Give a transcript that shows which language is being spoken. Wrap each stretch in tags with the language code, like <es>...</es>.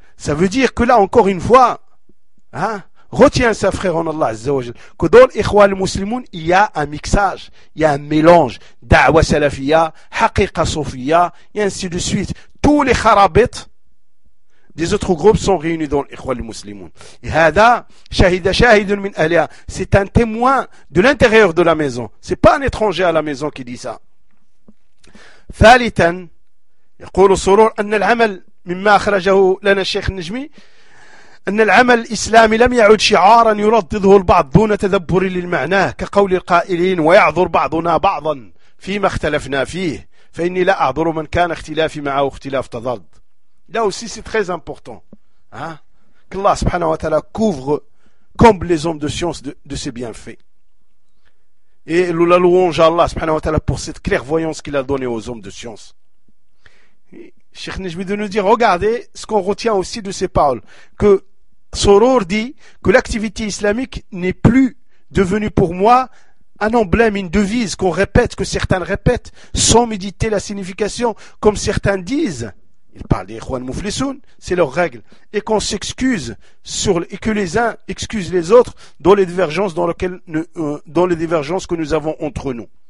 <fr>Ça veut dire que là, encore une fois, hein? Retiens ça, frère en Allah Azza wa Jal, que dans l'Ikhwa al-Muslimoun, il y a un mixage, il y a un mélange d'</fr> <ar>Awa Salafiya, Haqiqa Sofiya,</ar> <fr>et ainsi de suite. Tous les kharabites des autres groupes sont réunis dans l'Ikhwa al-Muslimoun. Et</fr> <ar>Hada, Shahida Shahidun min Aliya,</ar> <fr>c'est un témoin de l'intérieur de la maison. C'est pas un étranger à la maison qui dit ça.</fr> <ar>Thalitan, يقول سرور أن العمل مما أخرجه لنا الشيخ النجمي أن العمل الإسلامي لم يعد شعارا يردده البعض دون تدبر للمعنى كقول القائلين ويعذر بعضنا بعضا فيما اختلفنا فيه فإني لا أعذر من كان اختلافي معه اختلاف تضاد.</ar> <fr>Là aussi c'est très important, hein? Que Allah subhanahu wa ta'ala couvre comme les hommes de science de ses bienfaits. Et la louange à Allah subhanahu wa ta'ala pour cette clairvoyance qu'il a donnée aux hommes de science. Cheikh Najmi de nous dire, regardez ce qu'on retient aussi de ces paroles, que Soror dit que l'activité islamique n'est plus devenue pour moi un emblème, une devise qu'on répète, que certains répètent sans méditer la signification, comme certains disent, il parle des Ikhwan Muflisoun, c'est leur règle, et qu'on s'excuse sur, et que les uns excusent les autres dans les divergences dans les divergences que nous avons entre nous.</fr>